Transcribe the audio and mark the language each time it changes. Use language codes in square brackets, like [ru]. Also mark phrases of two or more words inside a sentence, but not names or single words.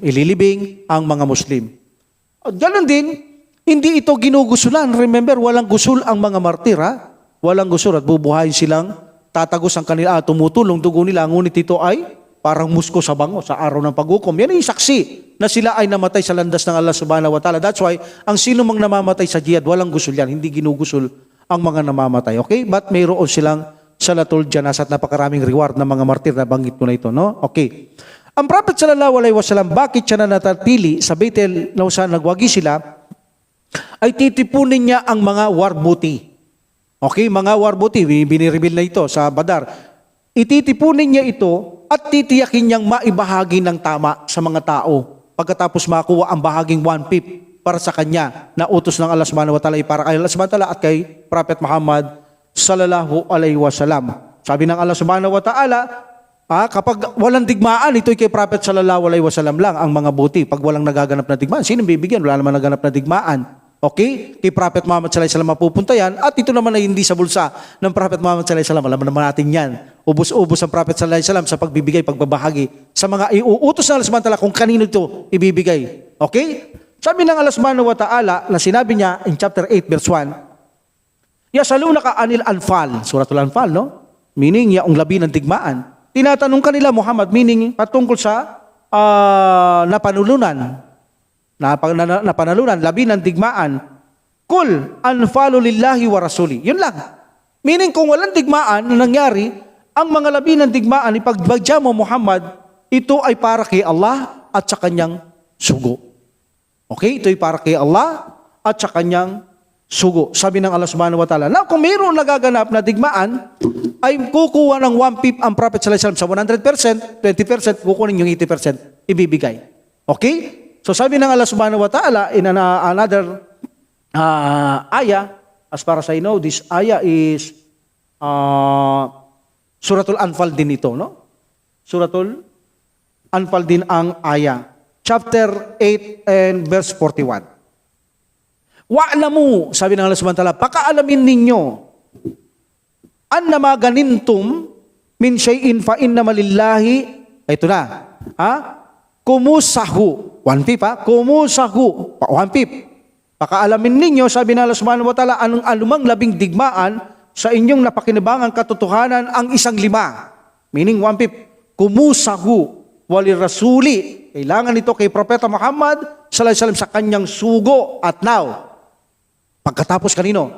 [tl] Ililibing ang mga Muslim. Ganon din, hindi ito ginugusulan. Remember, walang gusul ang mga martir. Walang gusul at bubuhayin silang tatagos ang kanila, tumutulong dugo nila, ngunit ito ay parang musko sa bango sa araw ng paghukom. Yan ay saksi na sila ay namatay sa landas ng Allah [ar] سبحانه وتعالى. [en] That's why, [tl] ang sino mang namamatay sa jihad, walang gusul yan, hindi ginugusul ang mga namamatay. Okay? But mayroon silang [ar] صلاة الجنازة [tl] at napakaraming reward ng mga martir na banggit ko na ito. No? Okay. Ang Prophet [ar] صلى الله عليه وسلم, [tl] bakit siya nanatili sa Bethel na saan nagwagi sila, ay titipunin niya ang mga [en] war booty. [tl] Okay, mga [en] war booty, [tl] binireveal na ito sa Badar. Ititipunin niya ito at titiyakin niyang maibahagi ng tama sa mga tao pagkatapos makuha ang bahaging 1/5 para sa kanya na utos ng Allah [ar] سبحانه وتعالى [tl] para kay Allah [ar] سبحانه وتعالى [tl] at kay Prophet Muhammad [ar] صلى الله عليه وسلم. [tl] Sabi ng Allah [ar] سبحانه وتعالى, [tl] kapag walang digmaan, ito'y kay Prophet [ar] صلى الله عليه وسلم [tl] lang ang mga buti. Pag walang nagaganap na digmaan, sino bibigyan? Wala naman naganap na digmaan. Okay? Kay Prophet Muhammad [ar] صلى الله عليه وسلم [tl] mapupunta yan. At ito naman ay hindi sa bulsa ng Prophet Muhammad [ar] صلى الله عليه وسلم. [tl] Alam naman natin yan. Ubus-ubus ang Prophet [ar] صلى الله عليه وسلم [tl] sa pagbibigay, pagbabahagi sa mga iuutos ng Allah [ar] سبحانه وتعالى [tl] kung kanino ito ibibigay. Okay? Sabi ng Allah [ar] سبحانه وتعالى [tl] na sinabi niya [en] in chapter 8 verse 1, [ar] يسألونك عن الأنفال سورة الأنفال, [tl] no? Meaning, yaong labi ng digmaan. Tinatanong kanila Muhammad, meaning patungkol sa napanulunan. Napanalunan, labi ng digmaan. [ar] قل الأنفال لله والرسول. [tl] Yun lang. Meaning kung walang digmaan na nangyari, ang mga labi ng digmaan, ipagbagya mo Muhammad, ito ay para kay Allah at sa kanyang sugo. Okay? Ito ay para kay Allah at sa kanyang sugo. Sabi ng Allah [ar] سبحانه وتعالى, [tl] na kung mayroong nagaganap na digmaan, ay kukuha ng 1/5 ang Prophet [ar] صلى الله عليه وسلم [tl] sa 100%, 20%, kukunin yung 80%, ibibigay. Okay? So sabi ng Allah [ar] سبحانه وتعالى [tl] in another ayah, [en] as far as I know, this ayah is Suratul Anfal [tl] din ito, no? Suratul Anfal din ang ayah. [en] Chapter 8 and verse 41. [tl] Wa'lamu, sabi ng Allah [ar] سبحانه وتعالى, [tl] pakaalamin ninyo, [ar] أنما غنمتم من شيء فأن لله, [tl] ito na, kumusahu, 1/5 kumusahu, 1/5. Pakaalamin ninyo, sabi ng Allah [ar] سبحانه وتعالى, [tl] anong alumang labing digmaan sa inyong napakinabangang katotohanan ang 1/5. Meaning 1/5, [ar] خمسه وللرسول. [tl] Kailangan ito kay Propeta Muhammad [ar] صلى الله عليه وسلم [tl] sa kanyang sugo. At now, pagkatapos kanino?